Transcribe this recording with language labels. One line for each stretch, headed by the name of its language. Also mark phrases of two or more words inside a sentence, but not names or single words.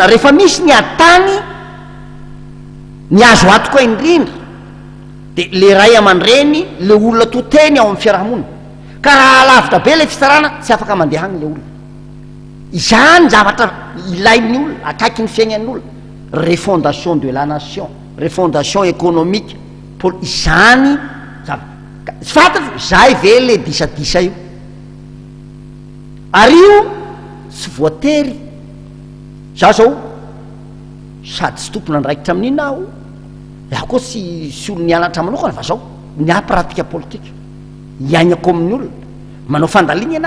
Malagasy: Rehefa misy ny atany ny azo atoka indrindra de le ray aman-dreny, le olona toteny ao amin'ny fiarahamonina, ka raha lavitra be le fisarana tsy afaka mandeha agny le olona. Izany zavatra ilain'ny olona, akaiky ny fiaignan'ny olona.
French: Refondation de la nation, refondation économique,
Malagasy: izany tsy fantatro zay ve le disadisa io. Ary io tsy voatery za zao sady tsy tompona andraikitra amin'iny aho, iaho koa tsy olo nianatra manokana, fa zao nia pratika politika, iainako amin'ny olona, manao fandaliny ianahy.